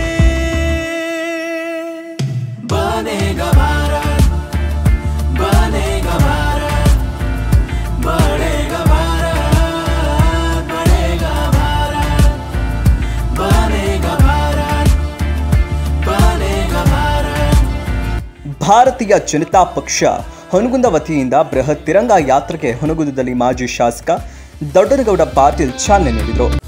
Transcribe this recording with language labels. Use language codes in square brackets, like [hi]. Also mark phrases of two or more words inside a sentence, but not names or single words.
[hi] बनेगा भारत, बनेगा भारत, बढ़ेगा भारत, बढ़ेगा भारत, बनेगा भारत, बनेगा भारत। [kn] ಭಾರತೀಯ ಜನತಾ ಪಕ್ಷ ಹೊನಗುಂದ ವತಿಯಿಂದ ಬೃಹತ್ ತಿರಂಗ ಯಾತ್ರೆಗೆ ಹೊನಗುಂದದಲ್ಲಿ ಮಾಜಿ ಶಾಸಕ ದೊಡ್ಡನಗೌಡ ಪಾಟೀಲ್ ಚಾಲನೆ ನೀಡಿದರು.